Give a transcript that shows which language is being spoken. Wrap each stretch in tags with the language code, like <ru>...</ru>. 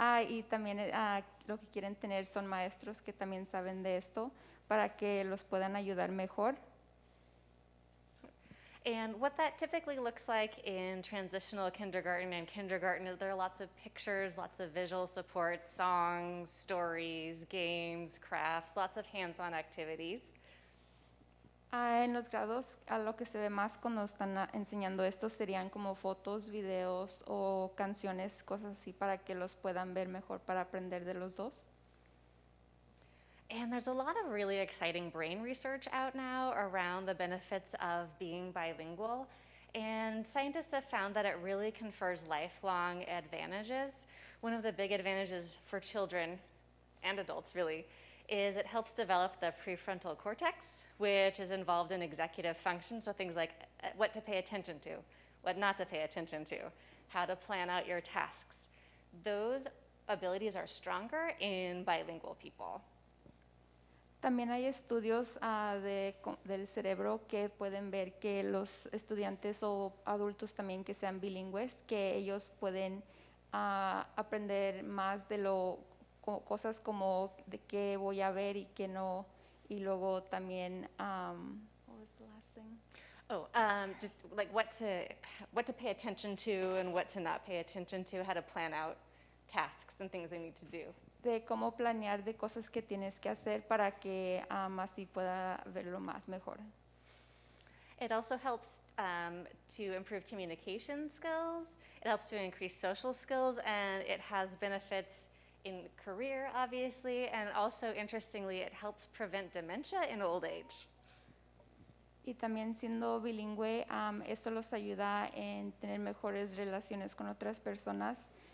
<es>Y también lo que quieren tener son maestros que también saben de esto para que los puedan ayudar mejor.</es> <en>And what that typically looks like in transitional kindergarten and kindergarten is there are lots of pictures, lots of visual support, songs, stories, games, crafts, lots of hands-on activities.</en> <es>En los grados, a lo que se ve más cuando están enseñando esto serían como fotos, videos o canciones, cosas así para que los puedan ver mejor para aprender de los dos.</es> <en>And there's a lot of really exciting brain research out now around the benefits of being bilingual. And scientists have found that it really confers lifelong advantages. One of the big advantages for children and adults, really, is it helps develop the prefrontal cortex, which is involved in executive function. So things like what to pay attention to, what not to pay attention to, how to plan out your tasks. Those abilities are stronger in bilingual people.</en> <es>También hay estudios del cerebro que pueden ver que los estudiantes o adultos también que sean bilingües, que ellos pueden aprender más de cosas como de qué voy a ver y qué no. Y luego también,</es> <en>what was the last thing? Just like what to pay attention to and what to not pay attention to, how to plan out tasks and things they need to do.</en> <es>De cómo planear de cosas que tienes que hacer para que así pueda verlo más mejor.</es> <en>It also helps to improve communication skills. It helps to increase social skills, and it has benefits in career, obviously, and also, interestingly, it helps prevent dementia in old age.</en> <es>Y también siendo bilingüe, eso los ayuda en tener mejores relaciones con otras personas.</es>